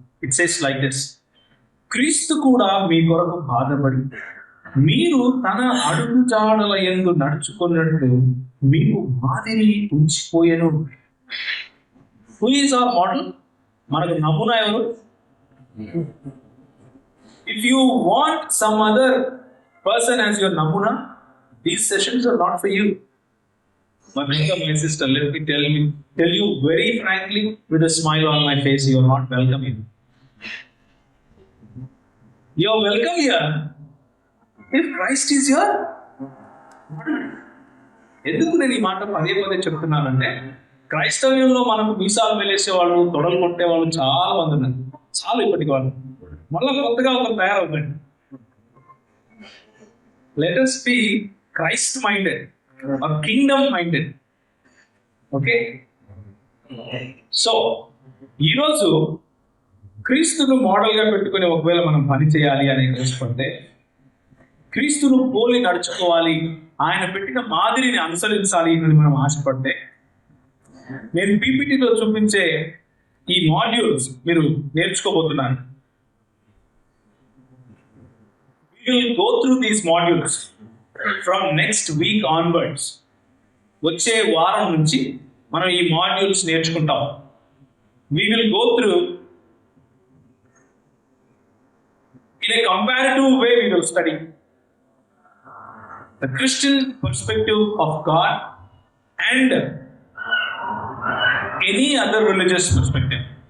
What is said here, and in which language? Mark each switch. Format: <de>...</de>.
<en>It says like this:</en> <te>క్రీస్తు కూడా మీ కొరకు బాధపడి మీరు తన అడుగుజాడల యందు నడుచుకున్నట్టు మీకు మాదిరి ఉంచిపోయెను.</te> <en>Who is our model?</en> <te>మనకు నమూనా ఎవరు?</te> <en>If you want some other person as your namuna, these sessions are not for you. My brother, my sister, let me tell you very frankly, with a smile on my face, you are not welcome here. You are welcome here if Christ is your model.</en> <te>ఎందుకు నేను ఈ మాట పదే పదే చెప్తున్నానంటే, క్రైస్తవ్యంలో మనకు మీసాలు మెలేసేవాళ్ళు, తొడలు కొట్టేవాళ్ళు చాలా మంది ఉన్నారు. చాలా ఇప్పటికి వాళ్ళు మళ్ళీ కొత్తగా ఒకరు తయారవుతాడు.</te> <en>Let us be Christ minded or kingdom minded. Okay?</en> <te>So ఈరోజు క్రీస్తును మోడల్గా పెట్టుకుని ఒకవేళ మనం పని చేయాలి అని తెలుసుకుంటే, క్రీస్తును పోలి నడుచుకోవాలి, ఆయన పెట్టిన మాదిరిని అనుసరించాలి అని మనం ఆశపడితే, నేను పీపీటీలో చూపించే ఈ మాడ్యూల్స్ మీరు నేర్చుకోబోతున్నాను.</te> <en>We will go through these modules from next week onwards.</en> <te>వచ్చే వారం నుంచి మనం ఈ మాడ్యూల్స్ నేర్చుకుంటాం.</te> <en>We will go through in a comparative way. We will study the Christian perspective of God and any other religious perspective.</en>